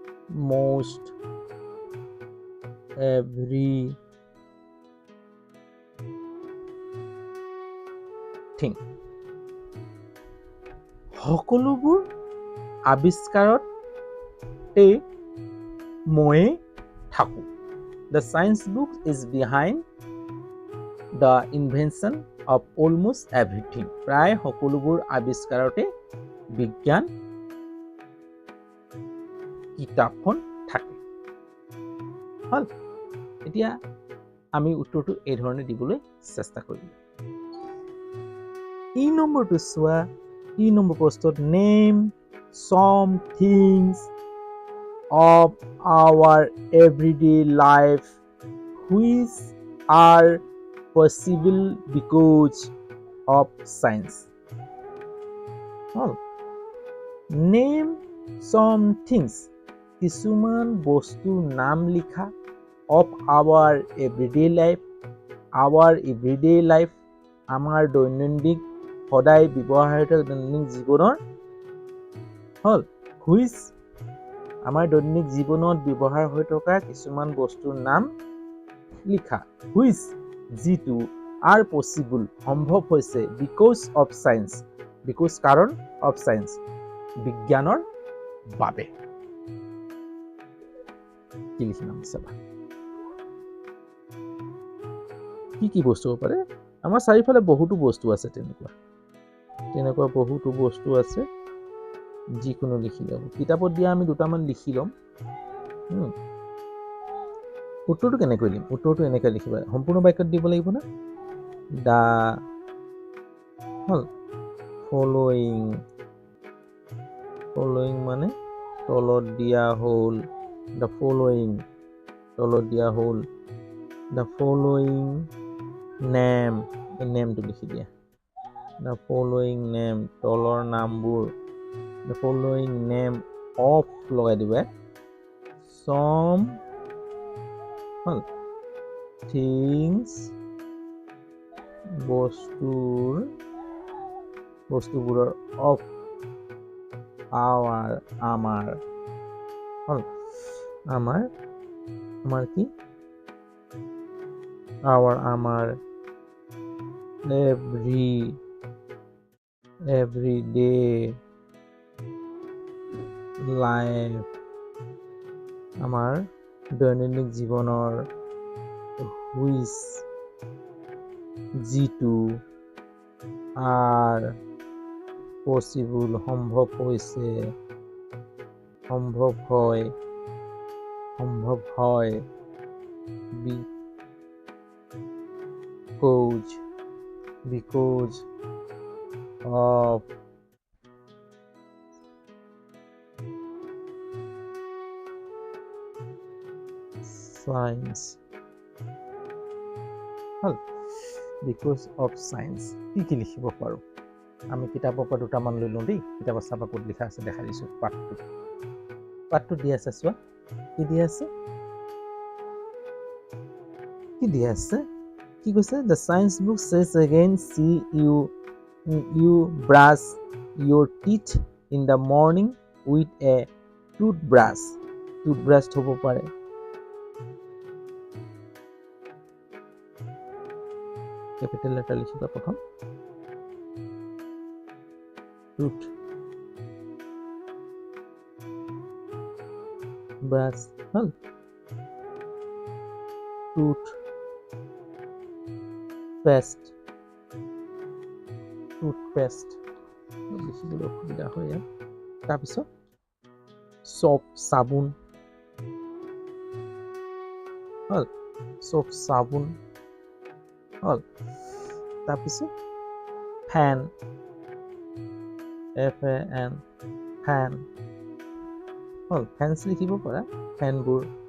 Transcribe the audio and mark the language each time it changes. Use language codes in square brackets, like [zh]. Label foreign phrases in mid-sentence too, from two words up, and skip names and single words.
[en] most every thing [as] সকলোবোৰ আৱিষ্কাৰতে ময়ে থাকোঁ [en] the science book is behind the invention of almost everything [as] প্ৰায় সকলোবোৰ আৱিষ্কাৰতে বিজ্ঞান কিতাপখন থাকে হল এতিয়া আমি উত্তৰটো এই ধৰণে দিবলৈ চেষ্টা কৰিম ই নম্বৰটো চোৱা ই নম্বৰ প্ৰশ্নত [en] নেম some things of our everyday life which are possible because of science name some things [as] কিছুমান বস্তুৰ নাম লিখা [en] of our everyday life [as] আমাৰ দৈনন্দিন সদায় ব্যৱহৃত দৈনন্দিন জীৱনৰ হল which আমাৰ দৈনন্দিন জীৱনত ব্যৱহাৰ হৈ থকা কিছুমান বস্তুৰ নাম লিখা which যিটো [en] are possible [as] সম্ভৱ হৈছে [en] because of science [as] কাৰণ [en] of science [as] বিজ্ঞানৰ বাবে কি লিখিম চাবা কি বস্তু হ'ব পাৰে আমাৰ চাৰিফালে বহুতো বস্তু আছে তেনেকুৱা বহুতো বস্তু আছে যিকোনো লিখি ল'ব কিতাপত দিয়া আমি দুটামান লিখি ল'ম উত্তৰটো কেনেকৈ লিখিম উত্তৰটো এনেকৈ লিখিবা সম্পূৰ্ণ বাক্যত দিব লাগিব না দা ফলোইং মানে তলত দিয়া হ'ল [en] the following [as] তলত দিয়া হ'ল [en] the following name [as] এই নেমটো লিখি দিয়া [en] the following name [as] তলৰ নামবোৰ [en] the following name of [as] লগাই দিবা some [en] things বস্তুবোৰৰ of [as] our আমাৰ কি আমাৰ [en] everyday life [as] আমাৰ দৈনন্দিন জীৱনৰ which [en] যিটো are possible [as] সম্ভৱ হয় [en] because of science because of science [as] কি লিখিব পাৰো আমি কিতাপৰ পৰা দুটামান লৈ লওঁ দেই কিতাপত চাবা ক'ত লিখা আছে দেখা দিছোঁ পাঠটো দি আছে চোৱা কি দি আছে কি কৈছে [en] the science book says again see you brush your teeth in the morning with a toothbrush [as] হ'ব পাৰে [en] capital letter [as] লিখিবা প্ৰথম [en] toothbrush [as] toothpaste লিখিবলৈ অসুবিধা হয় ইয়াত তাৰপিছত soap চাবোন তাৰপিছত [en] fan FAN fan fans [as] লিখিব পাৰা ফেনবোৰ